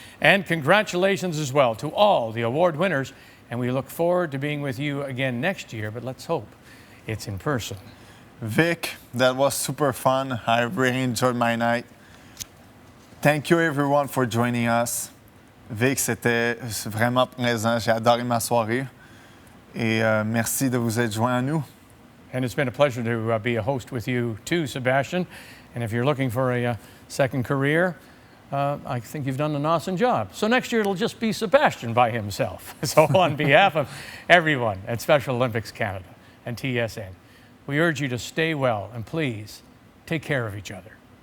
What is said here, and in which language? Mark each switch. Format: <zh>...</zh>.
<en>And congratulations as well to all the award winners, and we look forward to being with you again next year, but let's hope it's in person. Vic, that was super fun. I really enjoyed my night. Thank you everyone for joining us.</en> <fr>Vic, c'était vraiment présent. J'ai adoré ma soirée. Et merci de vous être joint à nous.</fr> <en>And it's been a pleasure to be a host with you too, Sebastien. And if you're looking for a second career, I think you've done an awesome job. So next year it'll just be Sebastien by himself. So on behalf of everyone at Special Olympics Canada and TSN, we urge you to stay well and please take care of each other.</en>